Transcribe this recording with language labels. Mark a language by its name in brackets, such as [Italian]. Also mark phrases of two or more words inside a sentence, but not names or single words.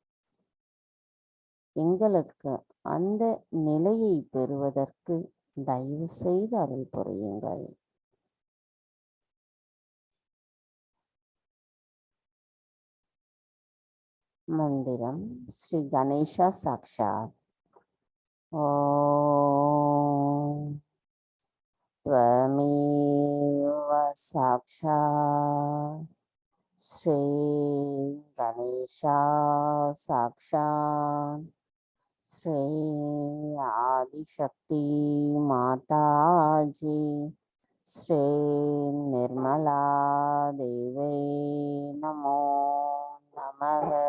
[Tamil] எங்களுக்கு அந்த நிலையை பெறுவதற்கு தயவு செய்து அருள் புரியுங்கள். மந்திரம் ஸ்ரீ கணேசா சாக்ஷாத். [Sanskrit] ஓம் त्वमेव साक्षात् श्री गणेशा साक्षात् श्री आदिशक्ति माताजी श्री निर्मला देवी नमो नमः.